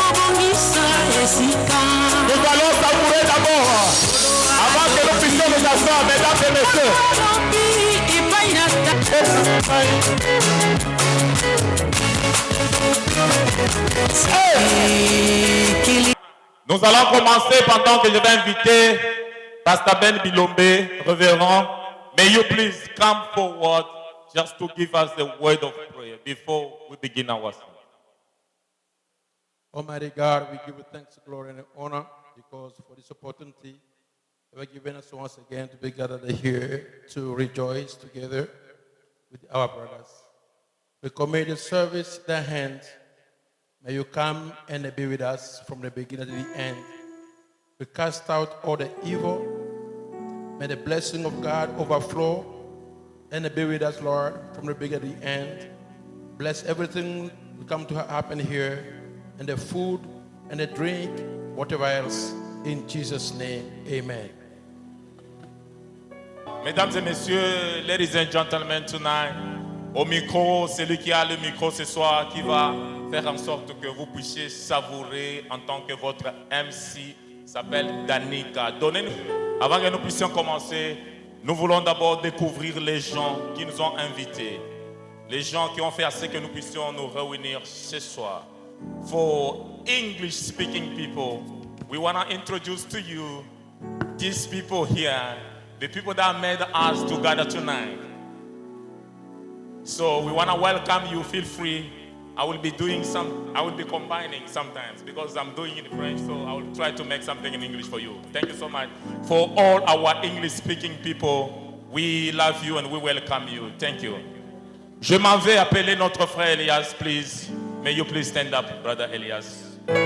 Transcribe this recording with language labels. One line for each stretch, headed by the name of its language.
French: Nous allons savourer d'abord, avant que nous puissions nous asseoir, mesdames et messieurs. Nous allons commencer pendant que je vais inviter Pastor Ben Bilombe, révérend.
English: May you please come forward just to give us the word of prayer before we begin our song. Almighty God, we give you thanks, glory, and honor because for this opportunity you have given us once again to be gathered here to rejoice together with our brothers. We commit the service in their hands. May you come and be with us from the beginning to the end. We cast out all the evil. May the blessing of God overflow and be with us, Lord, from the beginning to the end. Bless everything that come to happen here, and the food and the drink, whatever else. In Jesus' name, amen.
French: Mesdames et messieurs,
English: ladies and gentlemen, tonight,
French: au micro, c'est lui qui a le micro ce soir qui va faire en sorte que vous puissiez savourer en tant que votre MC s'appelle Danica. Donnez-nous, avant que nous puissions commencer, nous voulons d'abord découvrir les gens qui nous ont invités, les gens qui ont fait assez que nous puissions nous réunir ce soir.
English: For English-speaking people, we want to introduce to you these people here, the people that made us together tonight. So we want to welcome you. Feel free. I will be combining sometimes because I'm doing it in French, so I will try to make something in English for you. Thank you so much. For all our English-speaking people, we love you and we welcome you. Thank you.
French: Je m'en vais appeler notre frère Elias, please.
English: May you please stand up, Brother Elias.